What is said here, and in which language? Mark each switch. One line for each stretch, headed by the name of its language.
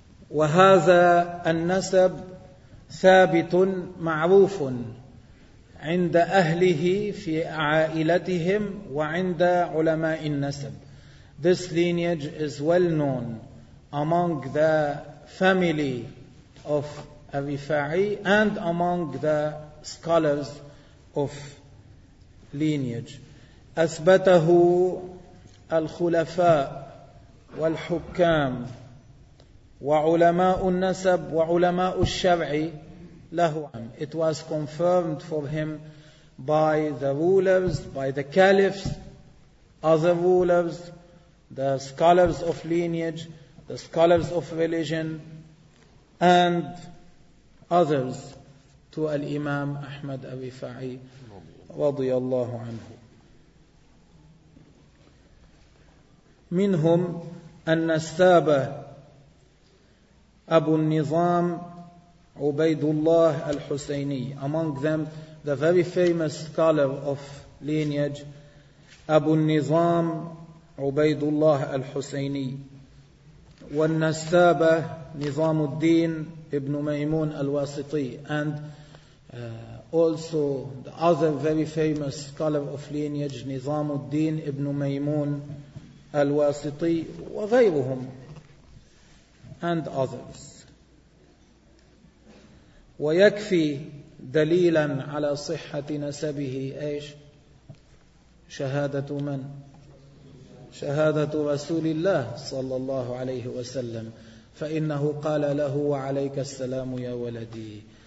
Arabic: وهذا النسب ثابت معروف عند أهله في عائلتهم وعند علماء النسب.
English: This lineage is well known among the family of Rifa'i and among the scholars of lineage.
Arabic: أثبته الخلفاء والحكام وعلماء النسب وعلماء الشرع له.
English: It was confirmed for him by the rulers, by the caliphs, other rulers, the scholars of lineage, the scholars of religion, and others. to Al-Imam Ahmad Abifa'i radiyallahu anhu.
Arabic: Minhum An-Nasaba Abu Nizam Ubaidullah Al-Husayni.
English: Among them, the very famous scholar of lineage, Abu Nizam Ubaidullah Al-Husayni.
Arabic: Wal-Nasaba Nizam al-Din Ibn Maymun Al-Wasiti.
English: And also the other very famous scholar of lineage, Nizam al-Din Ibn Maymun Al-Wasiti,
Arabic: وغيرهم,
English: and others.
Arabic: ويكفي دليلا على صحة نسبه إيش؟ شهادة من؟ شهادة رسول الله صلى الله عليه وسلم. فإنه قال له وعليك السلام يا ولدي.